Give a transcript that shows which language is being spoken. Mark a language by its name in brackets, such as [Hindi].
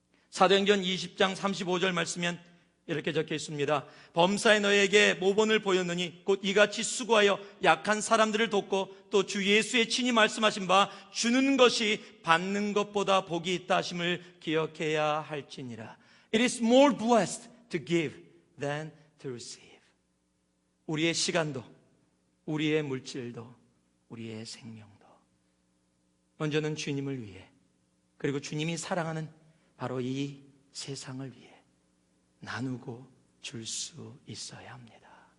[Korean] 사도행전 20장 35절 말씀엔 이렇게 적혀 있습니다. 범사에 너에게 모본을 보였느니 곧 이같이 수고하여 약한 사람들을 돕고 또 주 예수의 친히 말씀하신 바 주는 것이 받는 것보다 복이 있다 하심을 기억해야 할지니라. [English] It is more blessed to give than to receive. [Korean] 우리의 시간도, 우리의 물질도, 우리의 생명도 먼저는 주님을 위해, 그리고 주님이 사랑하는 바로 이 세상을 위해 나누고 줄 수 있어야 합니다.